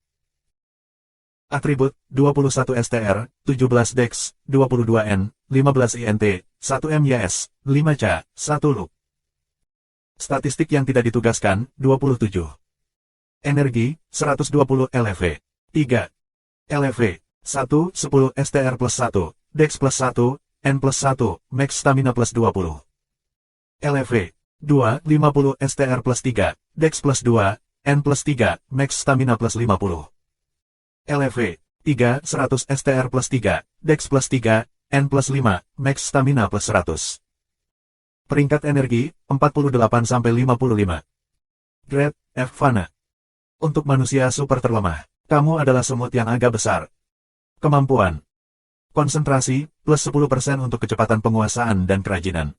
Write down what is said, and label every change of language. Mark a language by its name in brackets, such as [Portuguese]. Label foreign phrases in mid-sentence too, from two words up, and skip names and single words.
[Indonesian] Atribut, 21 STR, 17 Dex, 22 N, 15 INT, 1 MYS, 5 CA, 1 Look. Statistik yang tidak ditugaskan, 27. Energi, 120 LV. 3. LV, 1, 10 STR plus 1, Dex plus 1, N plus 1, [English] Max Stamina [Indonesian] plus 20. LV, 2, 50 STR plus 3, Dex plus 2, N plus 3, [English] Max Stamina [Indonesian] plus 50. LV, 3, 100 STR plus 3, Dex plus 3, N plus 5, [English] Max Stamina [Indonesian] plus 100. Peringkat energi, 48-55. Grade, F Fana. Untuk manusia super terlemah, kamu adalah semut yang agak besar. Kemampuan. Konsentrasi, plus 10% untuk kecepatan penguasaan dan kerajinan.